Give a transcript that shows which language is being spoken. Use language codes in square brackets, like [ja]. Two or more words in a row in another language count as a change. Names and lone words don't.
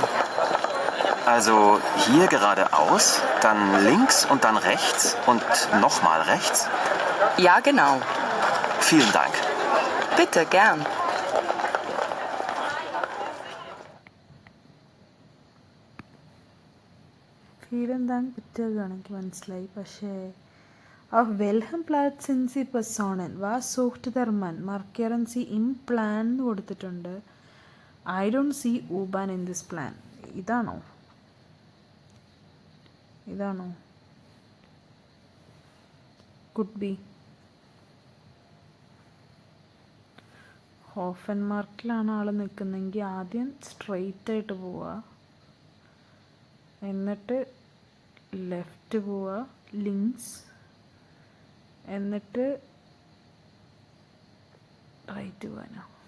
[de] Also hier geradeaus, dann links und dann rechts und nochmal rechts? Ja, genau. Vielen Dank. Bitte, gern. Vielen Dank, bitte, [ml] എനിക്ക് മനസ്സിലായി. [de] പക്ഷേ auf welchem Platz sind Sie Personen? Was sucht der Mann? Markieren Sie im Plan [ml] എന്ന് കൊടുത്തിട്ടുണ്ട്. [en] I don't see U-Bahn in this plan. ഇതാണോ? Could be. [ml] ഹോഫൻമാർക്കിലാണ് ആൾ നിൽക്കുന്നതെങ്കിൽ ആദ്യം സ്ട്രെയിറ്റ് ആയിട്ട് പോവുക, എന്നിട്ട് ലെഫ്റ്റ് പോവുക, ലിങ്ക്സ്, എന്നിട്ട് റൈറ്റ് പോകാനോ?